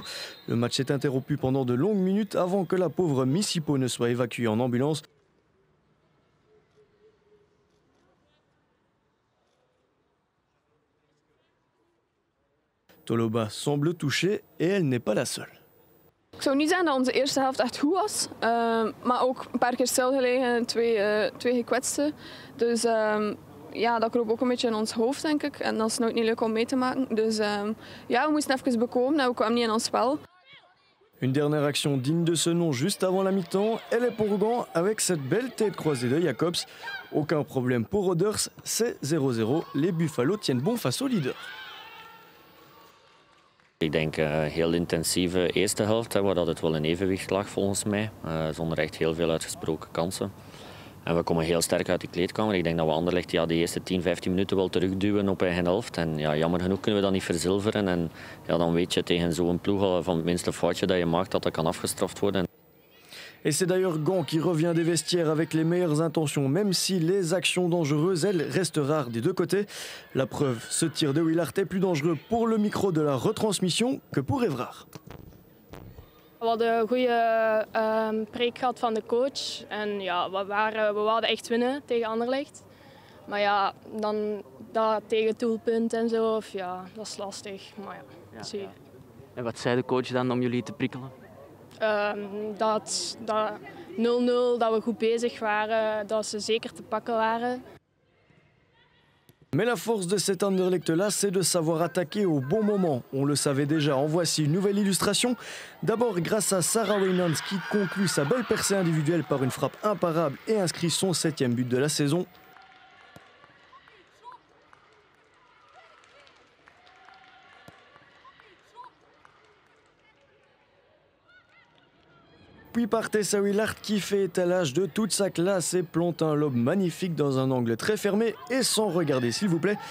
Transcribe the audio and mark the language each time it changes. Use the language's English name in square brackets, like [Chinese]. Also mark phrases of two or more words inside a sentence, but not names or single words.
[French] Le match est interrompu pendant de longues minutes avant que la pauvre Missipo ne soit évacuée en ambulance. Toloba semble touchée et elle n'est pas la seule. [Dutch] Ik zou niet zeggen dat onze eerste helft echt goed was, maar ook een paar keer stilgelegen en twee gekwetsten. Dus ja, dat kroop ook een beetje in ons hoofd, denk ik. En dat is nooit niet leuk om mee te maken. Dus ja, we moesten even bekomen en we kwamen niet in ons spel. [French] Une dernière action digne de ce nom juste avant la mi-temps. Elle est pour Gand avec cette belle tête croisée de Jacobs. Aucun problème pour Roders, c'est 0-0. Les Buffalo tiennent bon face aux leaders. [Dutch] Ik denk heel intensieve eerste helft, waar dat het wel in evenwicht lag volgens mij. Zonder echt heel veel uitgesproken kansen. En we komen heel sterk uit de kleedkamer. Ik denk dat we Anderlecht de eerste 10-15 minuten wel terugduwen op eigen helft. En ja, jammer genoeg kunnen we dat niet verzilveren. En ja, dan weet je tegen zo'n ploeg van het minste foutje dat je maakt dat kan afgestraft worden. [French] Et c'est d'ailleurs Gand qui revient des vestiaires avec les meilleures intentions, même si les actions dangereuses, elles, restent rares des deux côtés. La preuve, ce tir de Willart est plus dangereux pour le micro de la retransmission que pour Evrard. [Dutch] We hadden een goede preek gehad van de coach. En ja, we wilden echt winnen tegen Anderlecht. Maar ja, dan dat tegen doelpunt en zo, of, ja, dat is lastig. Maar ja, zie je. Ja. En wat zei de coach dan om jullie te prikkelen? Dat 0-0, dat we goed bezig waren, dat ze zeker te pakken waren. [French] Mais la force de cet Anderlecht-là, c'est de savoir attaquer au bon moment. On le savait déjà, en voici une nouvelle illustration. D'abord grâce à Sarah Wynans qui conclut sa belle percée individuelle par une frappe imparable et inscrit son 7e but de la saison. Puis par Tessa Willart qui fait étalage de toute sa classe et plante un lob magnifique dans un angle très fermé et sans regarder s'il vous plaît.